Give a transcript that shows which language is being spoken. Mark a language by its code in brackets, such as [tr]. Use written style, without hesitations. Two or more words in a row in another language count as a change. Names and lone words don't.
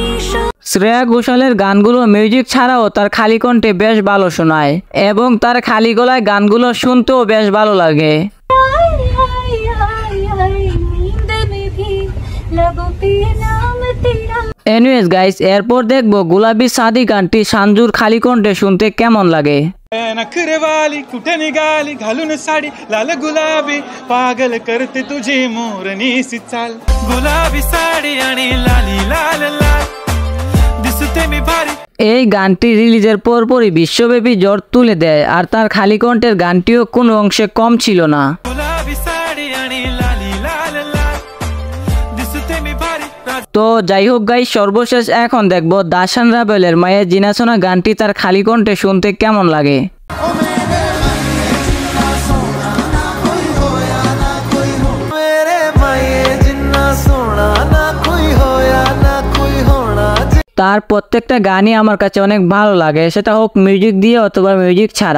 [bn] শ্রেয়া ঘোষালের গানগুলো মিউজিক ছাড়াও তার খালি কণ্ঠে বেশ ভালো শোনায় এবং তার খালি গলায় গানগুলো শুনতেও বেশ ভালো লাগে। [en] anyways guys, [bn] এরপর দেখব গুলাবি সাদি গানটি সাঞ্জুর খালি কণ্ঠে শুনতে কেমন লাগে। [mr] नखरेवाली कुठे निघाली घालून साडी लाल गुलाबी पागल करते तुझी मोरनी सी चाल गुलाबी साडी आणि लाली लाल लाल दिसते मी भारी। [bn] এই গানটি রিলিজের পরপরই বিশ্বব্যাপী ঝড় তুলে দেয় আর তার খালি কণ্ঠের গানটিও কোনো অংশে কম ছিল না। [mr] गुलाबी साडी आणि लाली लाल लाल दिसते मी भारी। [bn] তো যাই হোক গাইস, সর্বশেষ এখন দেখব দাশান রাবেলের মায়ের জিনাসোনা গানটি তার খালি কণ্ঠে শুনতে কেমন লাগে। তার প্রত্যেকটা গানই আমার কাছে অনেক ভালো লাগে, সেটা হোক মিউজিক দিয়ে অথবা মিউজিক ছাড়া।